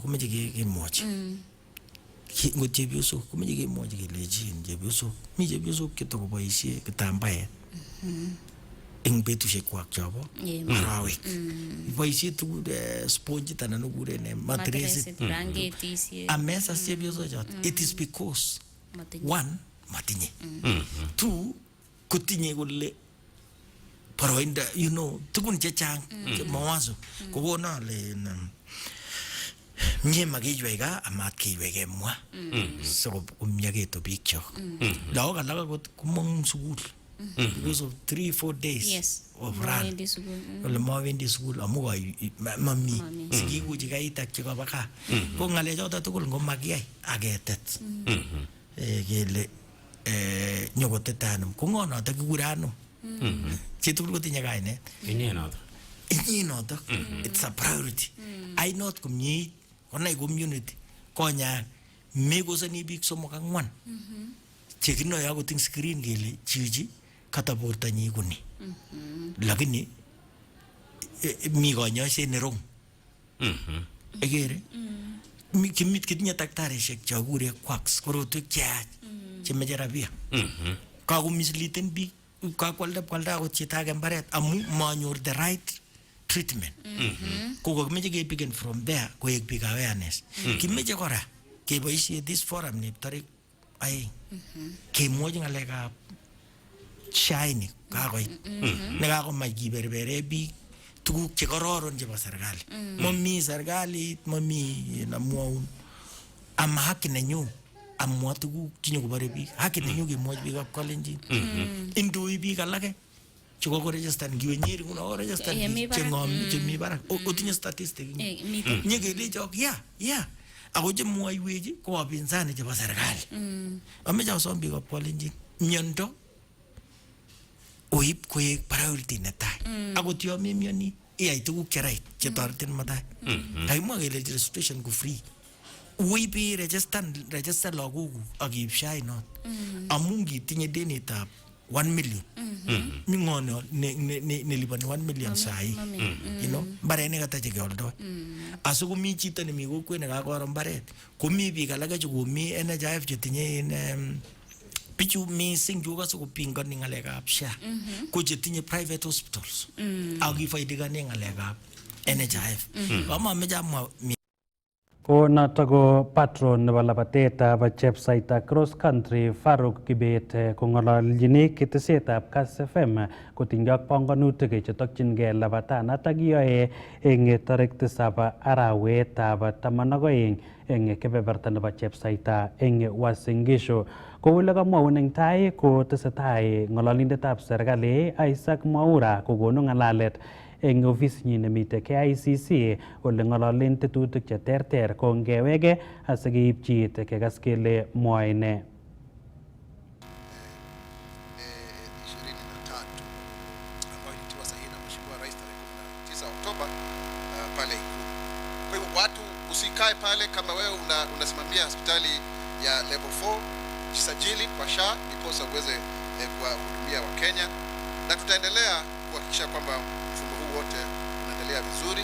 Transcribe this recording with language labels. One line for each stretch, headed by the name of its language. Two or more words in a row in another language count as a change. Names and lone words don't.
Kalenjin: komeche kemwochi ngot chepyosok komeche kemwochi kelejin chepyosok mi chepyosok chetokoboisie kitambaet ing betusiek kwak chobo arawek boisie tugul sponge anan ukuren matresit amesa chepyosok chot
English: it is because one
Kalenjin: matinye two kutinye kole paroinda
English: you know
Kalenjin: tugun chechang mawazo kokona le mie makijweka amat kiweke mwa so kumyaketo biik chok lagok alak komong sukul
English: because of 3-4 days of run
Kalenjin: ole mawendi sukul amu mami sikikuchi kaitak chekoba kaa ko ngalechoto tugul ngomakiyai aketet kele nyokotetanum ko ngo noto kikure anum chitugul kotinye kainet inye noto
English: it's a priority I not
Kalenjin: komyeit konai community konya mekosani biik 3-4 chekinoe akot ing screen kele chichi kata bortanyi kuni lakini mi kanyoiset nerong ekere kimit kitinye taktarishek chakure quacks korotwek cheyach chemeche rabia kakomisliten biik kakwalda akot chito age mbaret amu manyor
English: the right treatment
Kalenjin: kokokimeche kepiken
English: from there
Kalenjin: koek
English: big awareness
Kalenjin: kimeche kora keboisie
English: this forum
Kalenjin: nep tarik 2 kemwochi ngalekab shaini kakoit nekakomach kiberbere biik tuguk chekororon chebo serikali mami serikalit mami namwaun ama haki nenyu amwa tuguk chenyokobore biik haki nenyu kemwochi biikab Kalenjin indoi biik alake chekokoregistan ngiwe Nyeri kuna registan chengom chemi barak otinye statistic nyekelecho ako chemwoiwechi ko wapinsani chebo serikali ameche asom biikab Kalenjin miondo oib koek priority netai akot yo memioni iyai tuguk cherait chetoretin matai kakimwa kele registration ko free uibi register lagokuk akiib shai not amu ngitinye denitab 1 million mi ngono nelipani 1 million sai
English: you know
Kalenjin: mbaret kata chekeoldoi asikomi chito nemi kokwet nekakoro mbaret komi biik alake chekomi NHIF chetinye bichu missing chu kasikopingani ngalekab SHA ko chetinye
English: private hospitals
Kalenjin: akifaidikane ngalekab NHIF kamameche amwa ko noto ko patron nebo labatetab chepsaita cross country Faruk Kibet kong'ololjini ketesetab Kass FM kotinygei ak panganutik chetokchingei labatanatak kiyoe eng tarik 7 arawetab 12 eng kebeberta nebo chepsaita eng Uasin Gishu. Kou ole kamwaun eng tai ko tesetai ng'ololindetab serikali Isaac Mwaura kokonu ng'alalet eng ofisinyi nemite KICC ole ng'ololen tetutik cheterter ko ngewege asikeipchi kekas kele mwoe ne.
Swahili: 23 ambayo ilitiwa sahihi na Mheshimiwa Rais tarehe watu usikae pale. Kama wewe unasimamia hospitali ya level 4, jisajili kwa SHA ndiposa uweze kuwahudumia Wakenya, na tutaendelea kuhakikisha kwamba mfumo huu wote unaendelea vizuri.